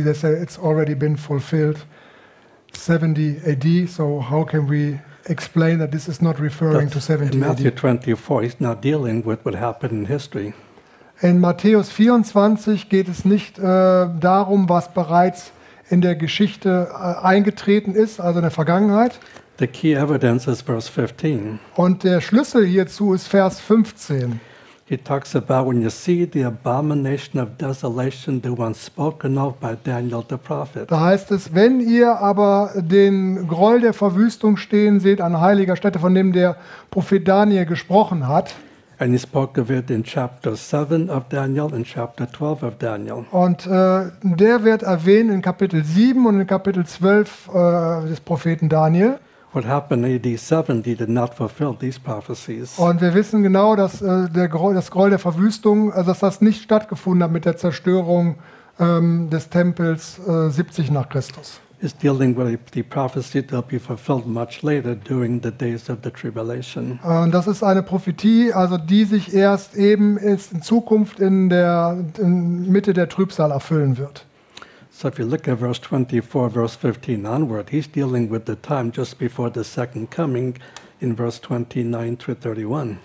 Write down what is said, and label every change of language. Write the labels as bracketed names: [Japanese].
[English] They say it's already been fulfilled 70 AD. So how can we explain that this is not referring to 70 AD? Matthew 24 is not dealing with what happened in history. [German] In Matthäus 24 geht es nicht darum, was bereits in der Geschichte eingetreten ist, also in der Vergangenheit. [English] The key evidence is verse 15. [German] Und der Schlüssel hierzu ist Vers 15. [English] He talks about when you see the abomination of desolation, the one spoken of by Daniel the prophet. [German] Da heißt es, wenn ihr aber den Groll der Verwüstung stehen seht an heiliger Stätte, von dem der Prophet Daniel gesprochen hat. [English] And he spoke of it in chapter 7 of Daniel and chapter 12 of Daniel. [German] Und der wird erwähnt in Kapitel 7 und in Kapitel 12 des Propheten Daniel. [English] What happened in AD 70 did not fulfill these prophecies. [German] Und wir wissen genau, dass das Groll der Verwüstung, also dass das nicht stattgefunden hat mit der Zerstörung des Tempels 70 nach Christus. [English] Is dealing with the prophecy that will be fulfilled much later during the days of the tribulation. [German] Das ist eine Prophetie, also die sich erst eben in Zukunft in Mitte der Trübsal erfüllen wird. [English] So if you look at verse 24, verse 15 onward, he's dealing with the time just before the second coming in verse 29 through 31.